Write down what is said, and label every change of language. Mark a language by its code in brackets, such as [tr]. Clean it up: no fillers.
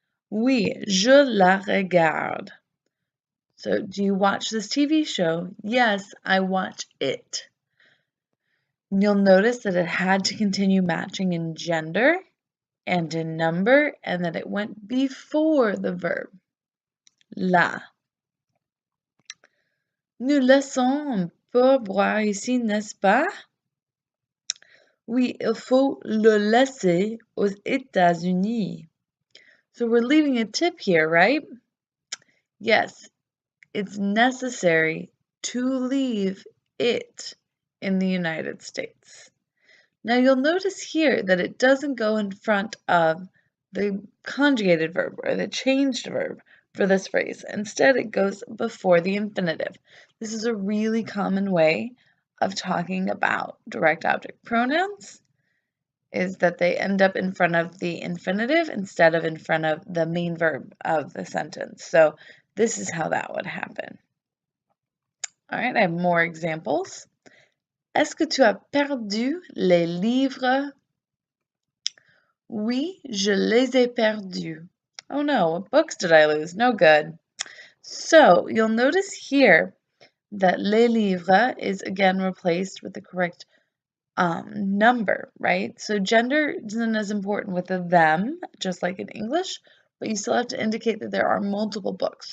[fr] Oui, je la regarde. [en] So, do you watch this TV show? Yes, I watch it. You'll notice that it had to continue matching in gender and in number, and that it went before the verb. [fr] La. Nous laissons un pourboire ici, n'est-ce pas? Oui, il faut le laisser aux États-Unis. [en] So we're leaving a tip here, right? Yes, it's necessary to leave it in the United States. Now you'll notice here that it doesn't go in front of the conjugated verb or the changed verb for this phrase. Instead, it goes before the infinitive. This is a really common way of talking about direct object pronouns, is that they end up in front of the infinitive instead of in front of the main verb of the sentence. So this is how that would happen. All right, I have more examples. [fr] Est-ce que tu as perdu les livres? Oui, je les ai perdus. [en] Oh no, what books did I lose? No good. So you'll notice here that les livres is again replaced with the correct number, right? So gender isn't as important with the them, just like in English, but you still have to indicate that there are multiple books.